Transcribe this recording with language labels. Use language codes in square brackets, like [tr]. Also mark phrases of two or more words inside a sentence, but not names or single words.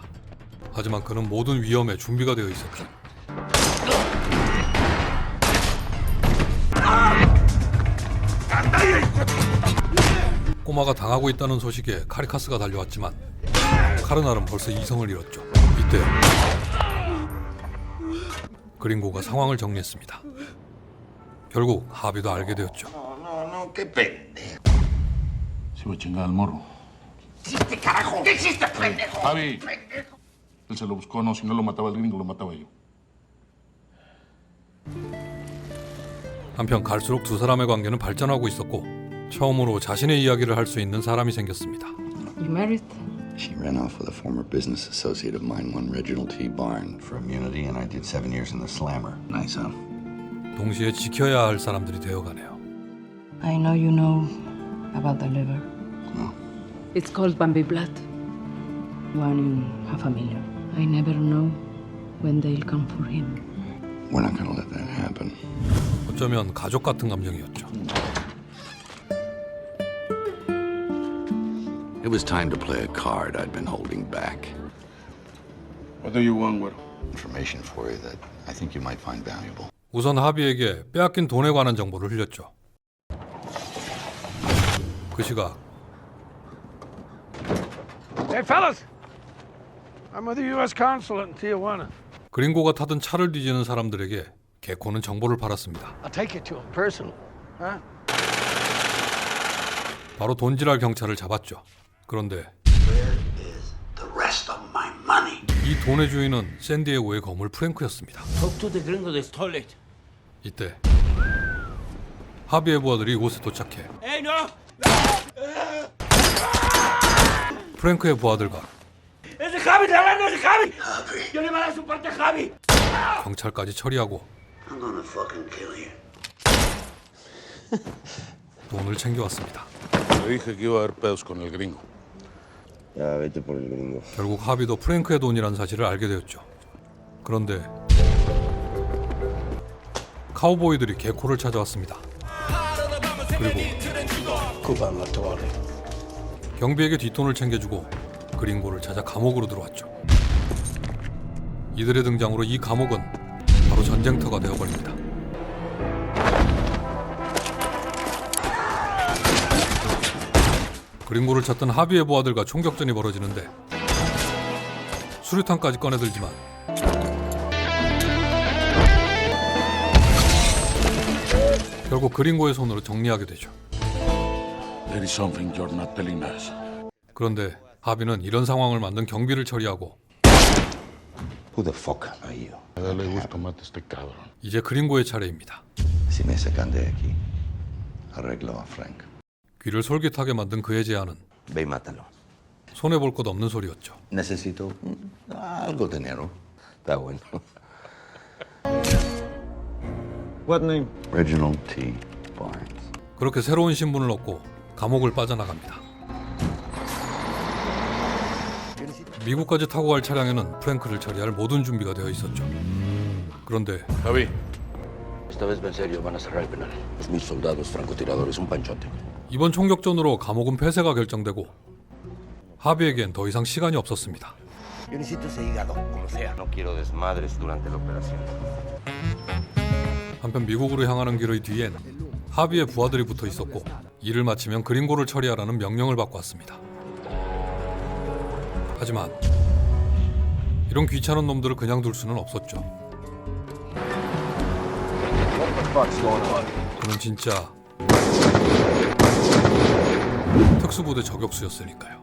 [ko] 하지만 그는 모든 위험에 준비가 되어 있었죠. 꼬마가 당하고 있다는 소식에 카리카스가 달려왔지만 카르날은 벌써 이성을 잃었죠. 이때 그린고가 상황을 정리했습니다. 결국 하비도 알게 되었죠. [es] Se va a chingar al morro. ¿Qué hiciste, pendejo? Javi, él se lo buscó, no, si no lo mataba el gringo, lo mataba yo. [ko] 한편 갈수록 두 사람의 관계는 발전하고 있었고 처음으로 자신의 이야기를 할 수 있는 사람이 생겼습니다. [en] You married? She ran off with a former business associate of mine, one Reginald T. Barnes. For immunity, and I did 7 years in the slammer. Nice, huh? [ko] 동시에 지켜야 할 사람들이 되어가네요. [en] I know you know about the liver. No. It's called Bambi blood. 1 in 500,000. I never know when they'll come for him. We're not gonna let that happen. [ko] 어쩌면 가족 같은 감정이었죠. [en] It was time to play a card I'd been holding back. What do you want, güero? Information for you that I think you might find valuable. [ko] 우선 하비에게 빼앗긴 돈에 관한 정보를 흘렸죠. 그 시각 [en] Hey, fellas! I'm with the U.S. consulate in Tijuana. [ko] 그린고가 타던 차를 뒤지는 사람들에게 개코는 정보를 팔았습니다. [en] I'll take you to him personally. Huh? [ko] 바로 돈지랄 경찰을 잡았죠. 그런데 [en] The rest of my money. [ko] 이 돈의 주인은 샌디에고의 거물 프랭크였습니다. [en] Talk to the gringo that stole it. [ko] 이때 하비의 부하들이 이곳에 도착해 [en] Hey, no! [ko] 프랭크의 부하들과 [es] ¡Ese Javi! ¡Te hablando ese Javi! ¡Yo le voy a dar su parte a Javi! [ko] 경찰까지 처리하고 [en] I'm gonna fucking kill you. [ko] 돈을 챙겨왔습니다. [es] Le dije que iba a haber pedos con el gringo. Ya, vete por el gringo. [ko] 결국 하비도 프랭크의 돈이라는 사실을 알게 되었죠. 그런데 카우보이들이 개코를 찾아왔습니다. 그리고 경비에게 뒷돈을 챙겨주고 그린고를 찾아 감옥으로 들어왔죠. 이들의 등장으로 이 감옥은 바로 전쟁터가 되어버립니다. 그린고를 찾던 하비의 부하들과 총격전이 벌어지는데 수류탄까지 꺼내들지만 결국 그린고의 손으로 정리하게 되죠. [en] There is something you're not telling us. [ko] 그런데 하비는 이런 상황을 만든 경비를 처리하고 [en] Who the fuck are you? [es] Dale gusto, mate este cabrón. [ko] 이제 그린고의 차례입니다. [es] Si me sacan de aquí, arreglo a Frank. [ko] 귀를 솔깃하게 만든 그의 제안은 [es] Ve y mátalo. [ko] 손해볼 것 없는 소리였죠. [es] Necesito algo de dinero. Está bueno. [en] What name? Reginald T. Barnes. [ko] 그렇게 새로운 신분을 얻고 감옥을 빠져나갑니다. 미국까지 타고 갈 차량에는 프랭크를 처리할 모든 준비가 되어 있었죠. 그런데 [es] Javi, Esta vez va en serio, van a cerrar el penal. 2,000 soldados, francotiradores, un panchote. [ko] 이번 총격전으로 감옥은 폐쇄가 결정되고 하비에겐 더 이상 시간이 없었습니다. [es] Yo necesito ese hígado, como sea. No quiero desmadres durante la operación. [ko] 한편 미국으로 향하는 길의 뒤엔 하비의 부하들이 붙어 있었고 일을 마치면 그린고를 처리하라는 명령을 받고 왔습니다. 하지만 이런 귀찮은 놈들을 그냥 둘 수는 없었죠. 그는 진짜 특수부대 저격수였으니까요.